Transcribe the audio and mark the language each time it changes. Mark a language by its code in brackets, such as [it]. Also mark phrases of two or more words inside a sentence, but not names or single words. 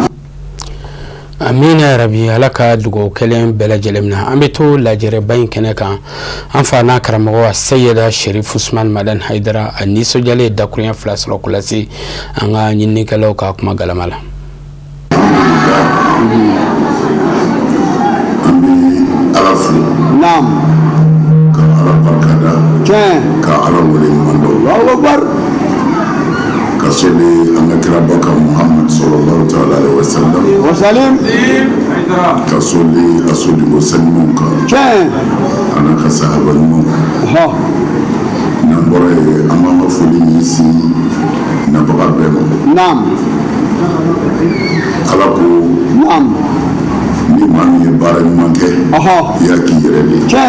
[bm] Amina rabi Ala ka dugawu kelen bɛɛ lajɛlen minɛ an bɛ to lajɛrɛba in kɛnɛ kan an fa n'a karamɔgɔ Seyida Sherif Usman Madani Haidara a nisɔndiyalen dakuruɲɛ 2 sɔrɔ k'o lase an ka ɲininikɛlaw ka kuma galama la. An bɛ Ala fo ka Ala barikada ka Ala wele ɲuman dɔn ka soli an ka kira ba kan Muhammad [ar] صلى الله تعالى عليه وسلم [bm] ka soli a soli ko salimu kan ana ka sahaba ɲuman n'an bɔra yen an b'an ka foli ɲɛsin nabaga bɛɛ ma Ala ko ni maa min ye baara ɲuman kɛ i y'a k'i yɛrɛ de